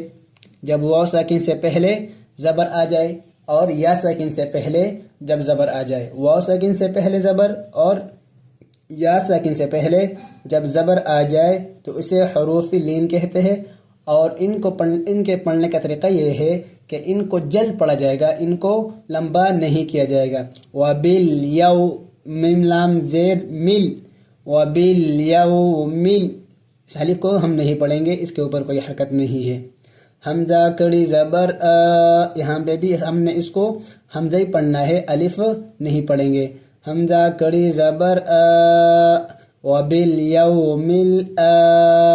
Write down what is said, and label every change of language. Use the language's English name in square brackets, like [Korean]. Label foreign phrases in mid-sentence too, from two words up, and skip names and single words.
[Urdu] جب واو ساکن سے پہلے زبر آ جائے اور یا ساکن سے پہلے جب زبر آ جائے، واو ساکن سے پہلے زبر اور یا ساکن سے پہلے جب زبر آ جائے تو اسے حروف لین کہتے ہیں. اور ان کے پڑھنے کا طریقہ یہ ہے کہ ان کو جلد پڑھا جائے گا، ان کو لمبا نہیں کیا جائے گا. [Arabic] وَبِلْ یَوْ، [Urdu] میم لام زیر مل، [Arabic] وَبِلْ یَوْ [Urdu] مل. اس حرف کو ہم نہیں پڑھیں گے، اس کے اوپر کوئی حرکت نہیں ہے. حمزہ کڑی زبر آ، یہاں پہ بھی ہم نے اس کو حمزہ ہی پڑھنا ہے، الف نہیں پڑھیں گے. حمزہ کڑی زبر آ، [Arabic] وَبِالْيَوْمِ الْآخِرِ.